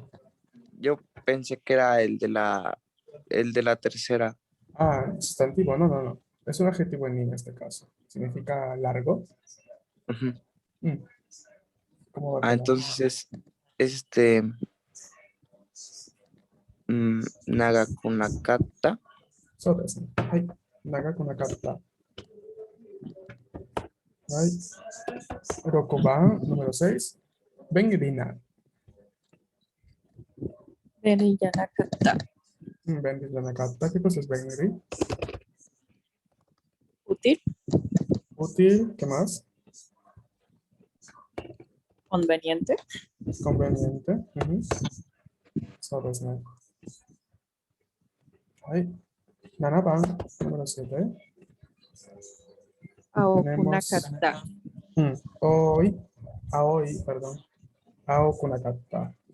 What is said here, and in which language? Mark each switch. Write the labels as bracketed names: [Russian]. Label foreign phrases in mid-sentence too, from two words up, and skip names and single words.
[Spanish] yo pensé que era el de la tercera. Sustantivo. No. Es un adjetivo en ni en este caso. Significa largo. Ujú. Mm. ¿Cómo va a Ah, quedar? entonces es Nagakunakata. [Japanese] そうですね。はい。長くなかった。はい。6 番、 [Spanish] número 6. [Japanese] Bengrina. Beniyanakata. べんりな なかった. [Spanish] ¿Qué cosa es Bengri? Útil. Útil. ¿Qué más? Conveniente. Conveniente. Ujú. [Japanese] そうですね。はい。7 番、 [Spanish] número 7. Tenemos [Japanese] Aokunakata. aoi, perdón. あおくなかった.